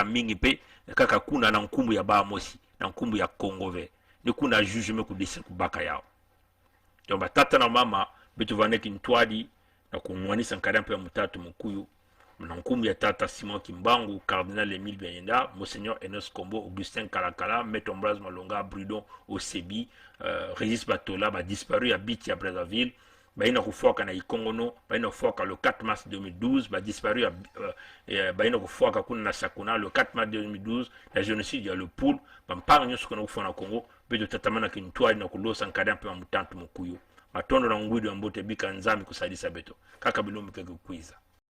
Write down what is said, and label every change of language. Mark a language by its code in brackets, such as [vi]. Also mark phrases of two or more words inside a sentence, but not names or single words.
[ktu] mingi pe yakaka kuna na nkumbu ya ba mosi na nkumbu ya Congo ve ni kuna juge mekudesi kubaka yao donc batata na mama betu vaneki ntwadi na kumwanisa nkadampe ya mutatu mukuyu na nkumbu ya tata Simon Kimbangu, Cardinal Emile Bianyenda, Monseigneur Enos Kombo, Augustin Kalakala, Maître Ambroise Malonga, Brudon Osebi, Régis Batola, [fr] disparu à Biti à Brazzaville, [ktu] baina kufuaka na Ikongono, baina kufuaka [fr] le 4 mars 2012, disparu à [ktu] baina kufuaka kuna na Sakuna [fr] le 4 mars 2012, la génocide [ktu] ya le Poul, mpanga nyoso kuna kufuana Congo, bedo tatamana kintuari na kulosa nkadampe wa mutantu mukuyu. Matondo na ngwidu ya mbote bika nzami kusadisa beto. Kaka bilombe keke kuiza.